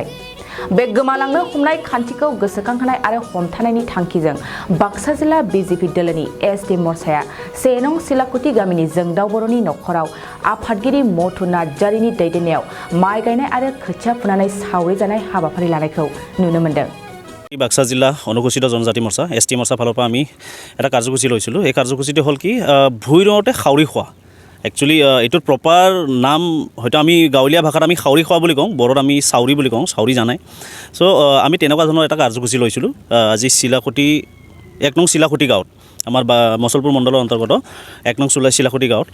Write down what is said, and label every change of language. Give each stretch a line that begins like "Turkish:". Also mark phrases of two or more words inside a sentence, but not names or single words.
Bodo: बे गोमालांनो हमनाय खान्थिखौ गोसोखांहोनाय आरो हमथानायनि थांखिजों बाक्सा जिल्ला बीजेपी दोलोनि एसटी मोर्चाया 1 नं सिलाकुटि गामिनि जोंदाव बर'नि नखराव आफादगिरि मथु नार्जारिनि दैदेननायाव माइ गायनाय आरो खोथिया फुनानै सावरि जानाय हाबाफारि लानायखौ नुनो मोन्दों।
Assamese: बाक्सा जिल्ला अनुसूचित जनजाति मोर्चा एसटी मोर्चा फाলৰ পৰা আমি এটা কাৰ্যসূচী লৈছিলোঁ। এই কাৰ্যসূচীটো হ'ল কি ভূঁইৰওঁতে খাউৰি খোৱা। একচুৱেলি এইটোৰ প্ৰপাৰ নাম হয়তো আমি গাঁৱলীয়া ভাষাত আমি খাউৰি খোৱা বুলি কওঁ, বড়োত আমি চাউৰি বুলি কওঁ,
Bodo: চাউৰি জানাই।
Assamese: চ' আমি তেনেকুৱা ধৰণৰ এটা কাৰ্যসূচী লৈছিলোঁ আজি চিলাকুটি 1 নং চিলাকুটি গাঁৱত, আমাৰ মছলপুৰ মণ্ডলৰ অন্তৰ্গত 1 নং চিলাকুটি গাঁৱত।